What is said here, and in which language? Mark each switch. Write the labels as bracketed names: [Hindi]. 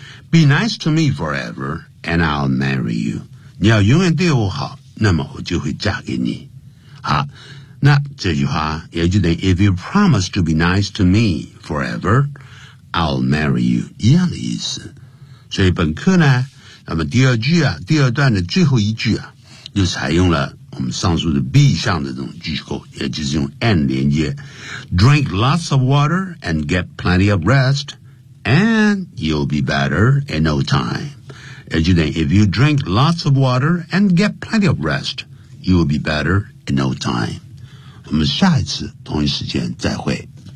[English] Be nice to me forever, and I'll marry you. [Chinese] 你要永远对我好，那么我就会嫁给你。好，那这句话也就等于 [English] If you promise to be nice to me forever, I'll marry you. [Chinese] 一样的意思。所以本课呢，那么第二句啊，第二段的最后一句啊，就采用了我们上述的 B 项的这种句构，也就是用 and 连接。 [English] Drink lots of water and get plenty of rest. And you'll be better in no time. As you think, if you drink lots of water and get plenty of rest, you'll be better in no time. [Chinese] 我们下一次同一时间再会。